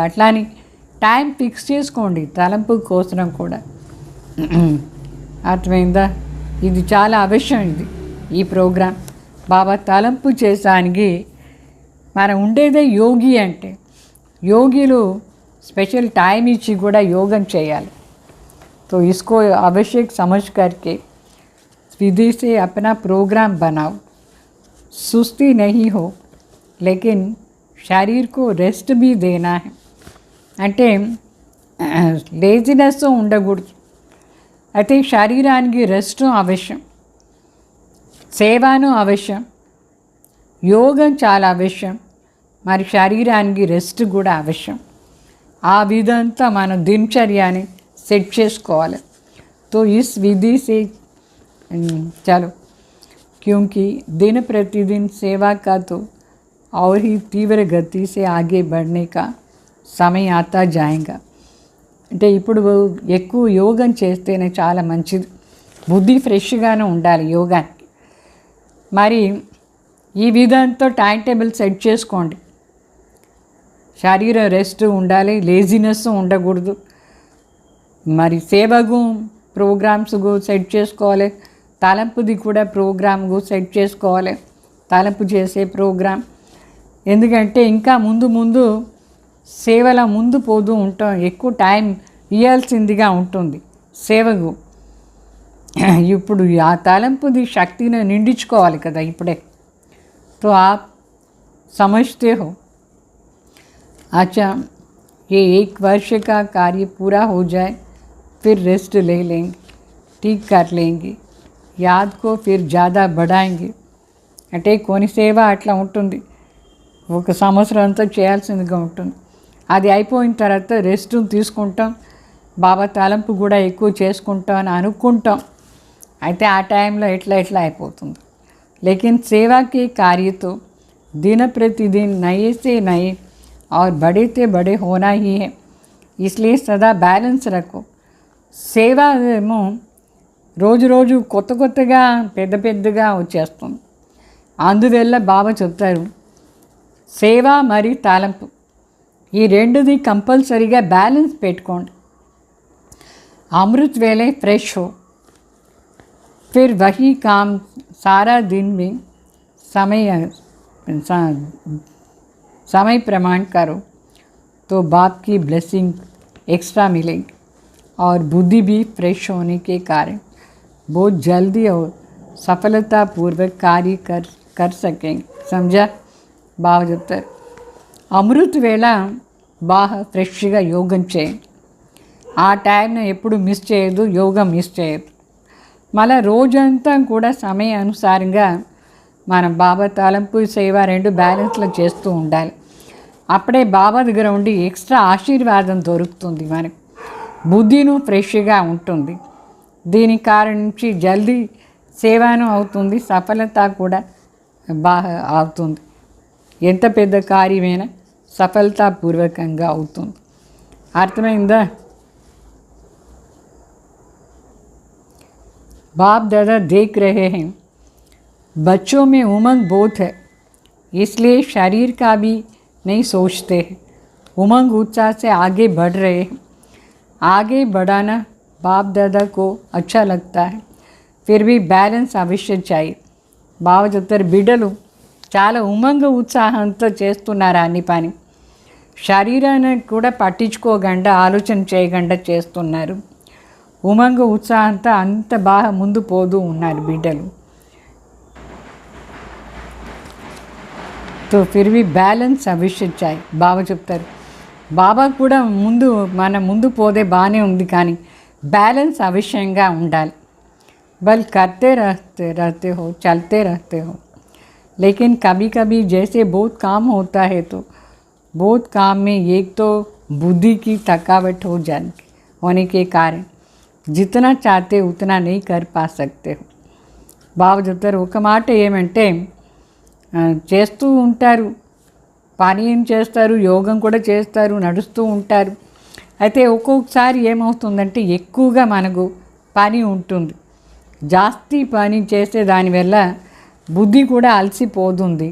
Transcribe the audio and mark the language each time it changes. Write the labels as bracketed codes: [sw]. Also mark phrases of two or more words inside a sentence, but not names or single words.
[te] అట్లాని [en] time fix [te] చేసుకోండి తలంపు కోసం కూడా. అర్థమైందా? ఇది చాలా అవశ్యం. ఈ ప్రోగ్రాం బాబా తలంపు చేసానికి మనం ఉండేదే యోగి అంటే, యోగిలు [en] special time [te] ఇచ్చి కూడా యోగం చేయాలి. [hi] तो इसको आवश्यक समझ करके विधि से अपना प्रोग्राम बनाओ. सुस्ती नहीं हो लेकिन शरीर को रेस्ट भी देना है. [te] అంటే లేజినెస్ ఉండకూడదు. అయితే శరీరానికి రెస్ట్ అవశ్యం, సేవను అవశ్యం, యోగం చాలా అవశ్యం, మరి శరీరానికి రెస్ట్ కూడా అవశ్యం. ఆ విధంతా మన దినచర్యని సెట్ చేసుకోవాలి. [hi] तो इस विधि से चलो, क्योंकि दिन प्रतिदिन सेवा का तो और ही तीव्र गति से आगे बढ़ने का समय आता जाएगा. [te] అంటే ఇప్పుడు ఎక్కువ యోగం చేస్తేనే చాలా మంచిది. బుద్ధి ఫ్రెష్గానే ఉండాలి యోగానికి. మరి ఈ విధంతో [en] time table [te] సెట్ చేసుకోండి. శరీర రెస్ట్ ఉండాలి, లేజినెస్ ఉండకూడదు. మరి సేవకు ప్రోగ్రామ్స్కు సెట్ చేసుకోవాలి, తలంపుది కూడా ప్రోగ్రామ్కు సెట్ చేసుకోవాలి, తలంపు చేసే ప్రోగ్రామ్. ఎందుకంటే ఇంకా ముందు సేవల ముందు పోతూ ఉంటాం, ఎక్కువ టైం ఇవ్వాల్సిందిగా ఉంటుంది సేవకు. ఇప్పుడు ఆ తలంపుది శక్తిని నిండించుకోవాలి కదా ఇప్పుడే. [hi] तो आप समझते हो, अच्छा ये 1 वर्ष का कार्य पूरा हो जाए फिर रेस्ट ले लेंगे, ठीक कर लेंगे, याद को फिर ज़्यादा बढ़ाएंगे. [te] అంటే కొన్ని సేవ అట్లా ఉంటుంది, 1 సంవత్సరం అంతా చేయాల్సిందిగా ఉంటుంది. అది అయిపోయిన తర్వాత రెస్ట్ తీసుకుంటాం, బాబా తలంపు కూడా ఎక్కువ చేసుకుంటాం అని అనుకుంటాం. అయితే ఆ టైంలో ఎట్లా అయిపోతుంది. [hi] लेकिन सेवा के कार्य तो दिन प्रतिदिन नए से नए और बड़े से बड़े होना ही है, इसलिए सदा बैलेंस रखो. [te] సేవ ఏమో రోజు కొత్తగా పెద్దగా వచ్చేస్తుంది. అందువల్ల బాబా చెప్తారు, సేవ మరియు తలంపు ఈ రెండుది కంపల్సరీగా బ్యాలెన్స్ పెట్టుకోండి. [hi] अमृत वेले फ्रेश हो, फिर वही काम सारा दिन में समय प्रमाण करो तो बाप की [en] blessing extra [hi] मिलेगी और बुद्धि भी फ्रेश होने के कारण बहुत जल्दी और सफलतापूर्वक कार्य कर सकेंगे. समझा? [te] బాగా చెప్తారు. అమృత్ వేళ బాగా ఫ్రెష్గా యోగం చేయండి. ఆ టైంను ఎప్పుడు మిస్ చేయదు, యోగా మిస్ చేయదు. మళ్ళీ రోజంతా కూడా సమయానుసారంగా మనం బాబా తలంపు సేవ రెండు బ్యాలెన్స్లో చేస్తూ ఉండాలి. అప్పుడే బాబా దగ్గర ఉండి ఎక్స్ట్రా ఆశీర్వాదం దొరుకుతుంది మనకు. బుద్ధిను ఫ్రెష్గా ఉంటుంది. దీని కారణం నుంచి జల్దీ సేవను అవుతుంది, సఫలత కూడా బాగా అవుతుంది. ఎంత పెద్ద కార్యమైనా సఫలతాపూర్వకంగా అవుతుంది. అర్థమైందా? [hi] बाप दादा देख रहे हैं, बच्चों में उमंग बहुत है, इसलिए शरीर का भी नहीं सोचते हैं. उमंग उत्साह से आगे बढ़ रहे हैं. आगे बढ़ाना बाप दादा को अच्छा लगता है, फिर भी बैलेंस अवश्य चाहिए. [te] బావ చెప్తారు, బిడ్డలు చాలా ఉమంగ ఉత్సాహంతో చేస్తున్నారు అన్ని పని. శరీరాన్ని కూడా పట్టించుకోకుండా ఆలోచన చేయకుండా చేస్తున్నారు. ఉమంగ ఉత్సాహంతో అంత బాగా ముందు పోతూ ఉన్నారు బిడ్డలు. [hi] तो फिर भी बैलेंस अवश्य चाहिए. [te] బాబా చెప్తారు, బాబా కూడా మన ముందు పోదే బాగానే ఉంది, కానీ బ్యాలెన్స్ అవశ్యంగా ఉండాలి. [hi] बल करते रहते हो, चलते रहते हो, लेकिन कभी कभी जैसे बहुत काम होता है तो बहुत काम में एक तो बुद्धि की थकावट होने के कारण जितना चाहते उतना नहीं कर पा सकते हो. [te] బాబా చెప్తారు, ఒక మాట ఏమంటే చేస్తూ ఉంటారు, పని ఏం చేస్తారు, యోగం కూడా చేస్తారు, నడుస్తూ ఉంటారు. అయితే ఒక్కొక్కసారి ఏమవుతుందంటే ఎక్కువగా మనకు పని ఉంటుంది. జాస్తి పని చేసే దానివల్ల బుద్ధి కూడా అలసిపోతుంది.